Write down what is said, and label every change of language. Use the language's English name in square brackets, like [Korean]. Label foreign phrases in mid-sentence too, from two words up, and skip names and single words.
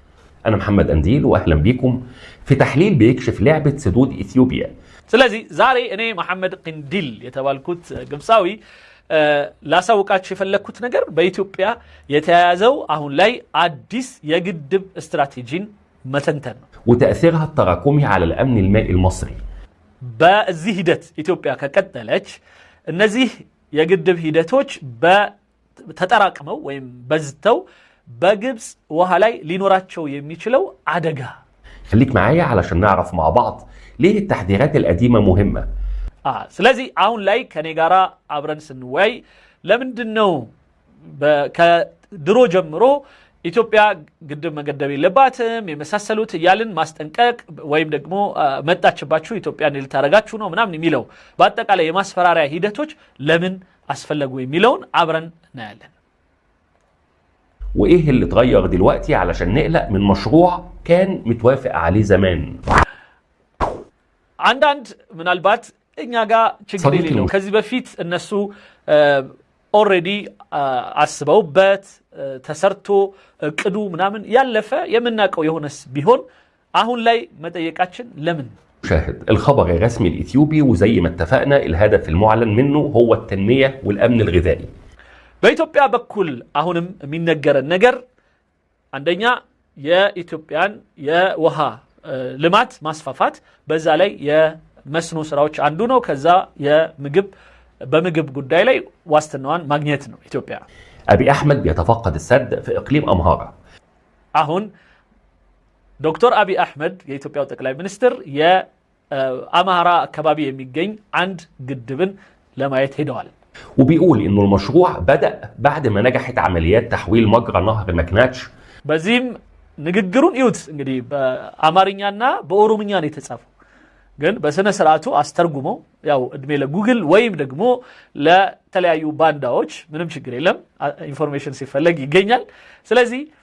[Arabic] انا محمد انديل واهلا بكم في تحليل بيكشف لعبة سدود إثيوبيا [Amharic] ስለዚህ ዛሬ እኔ መሐመድ ቅንዲል የተባልኩት ግብጻዊ ላሳውቃችሁ የፈለኩት ነገር በኢትዮጵያ የተያያዘው አሁን ላይ አዲስ የግድብ ስትራቴጂን መተንተን ነው [Arabic] وتأثيرها التراكمي على الأمن المائي المصري [Amharic] በዚህ ሂደት ኢትዮጵያ ከቀጠለች እነዚህ የግድብ ሂደቶች ተጠራቅመው ወይም በዝተው በግብጽ ውሃ ላይ ሊኖራቸው የሚችለው አደጋ [Arabic] خليك معايا علشان نعرف مع بعض ليه التحذيرات القديمة مهمة [Amharic] ስለዚህ አሁን ላይ ከኔ ጋራ አብረን ስንወያይ ለምንድነው ከድሮ ጀምሮ ኢትዮጵያ ግድብ መገደብ የለባትም የመሳሰሉት ያልን ማስጠንቀቅ ወይም ደግሞ መጣችባችሁ ኢትዮጵያን ልታረጋችሁ ነው ምናምን የሚለው በአጠቃላይ የማስፈራሪያ ሂደቶች ለምን አስፈለጉ የሚለውን አብረን እናያለን [Arabic] وايه اللي اتغير دلوقتي علشان نقلق من مشروع كان متوافق عليه زمان [Amharic] አንዳንድ ምናልባት እኛ ጋር ችግር የሌለው ከዚህ በፊት እነሱ ኦሬዲ አስበውበት ተሰርቶ ቅዱ ምናምን ያለፈ የምናቀው የሆነስ ቢሆን አሁን ላይ መጠየቃችን ለምን [Arabic] شاهد الخبر الرسمي الإثيوبي وزي ما اتفقنا الهدف المعلن منه هو التنمية والأمن الغذائي [Amharic] በኢትዮጵያ በኩል አሁንም የሚነገረን ነገር አንደኛ የኢትዮጵያን የውሃ ልማት ማስፋፋት በዛ ላይ የመስኖ ስራዎች አንዱ ነው ከዛ በምግብ ጉዳይ ላይ ዋስትናዋን ማግኘት ነው ኢትዮጵያ [Arabic] أبي أحمد بيتفقد السد في إقليم أمهارة [Amharic] አሁን ዶክተር አቢ አህመድ የኢትዮጵያው ጠቅላይ ሚኒስትር የአማራ አካባቢ የሚገኝ አንድ ግድብን ለማየት ሄደዋል [Arabic] وبيقول إنه المشروع بدأ بعد ما نجحت عمليات تحويل مجرى نهر مكناتش [Amharic] በዚህም ንግግሩን ይዩት እንግዲህ በአማርኛና በኦሮምኛ ነው የተጻፈው ግን በስነ ስርዓቱ አስተርጉመው ያው እድሜ ለጉግል ወይም ደግሞ ለተለያዩ ባንዳዎች ምንም ችግር የለም ኢንፎርሜሽን ሲፈለግ ይገኛል ስለዚህ